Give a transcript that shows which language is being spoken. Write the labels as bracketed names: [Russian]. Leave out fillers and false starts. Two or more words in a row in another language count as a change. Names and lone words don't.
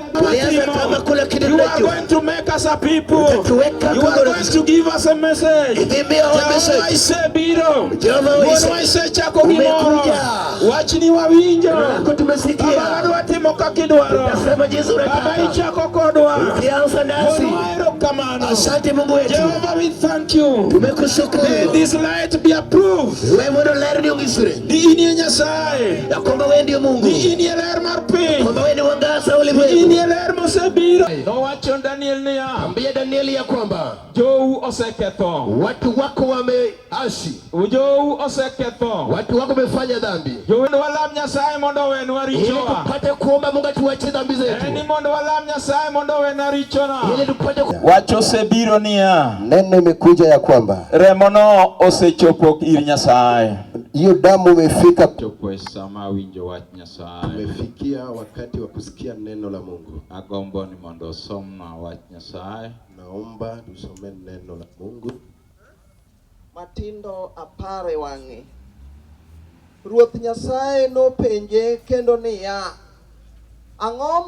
[English] You are going to make us a people. You are going to give us a message. [Luo (Kenya and Tanzania)] Jehovah ise biro. Jehovah ise chako gimoro. Wachni wawinjo. Baba watimo kakidwaro. Baba ichako kodwa. [English] Jehovah, we thank you. May this light be approved. [Luo (Kenya and Tanzania)] Di Nyasaye. Di ler mar piny. Di ler mosebiro. Nowacho Daniel niya. [Swahili] Ambia Daniel ya kwamba [Luo (Kenya and Tanzania)] Jou oseketho. [Swahili] watu wako wameasi. [Luo (Kenya and Tanzania)] Jou oseketho. [Swahili] Watu wako wamefanya dhambi. [Luo (Kenya and Tanzania)] Jou walam Nyasaye mondo wenwa [Swahili] Ili [Luo (Kenya and Tanzania)] richowa. [Swahili] tupate kuomba Mungu atuachie dhambi zetu. [Luo (Kenya and Tanzania)] Eni mondo walam Nyasaye mondo wenwa richona. [Swahili] Ili tupate [Luo (Kenya and Tanzania)] Wacho osebiro niya. [Swahili] Neno imekuja ya kwamba [Luo (Kenya and Tanzania)] Remono osechopo ir Nyasaye. [Swahili] hiyo damu imefika. [Luo (Kenya and Tanzania)] Chopo sama winjo wach Nyasaye. [Swahili] Umefikia wakati wa kusikia neno la Mungu. [Luo (Kenya and Tanzania)] Agombo ni mondo somna wach Nyasaye. [Swahili] Naomba tusome neno la Mungu. [Luo (Kenya and Tanzania)] Matindo apare wange. Ruoth Nyasaye no penje kendo niya, ang'o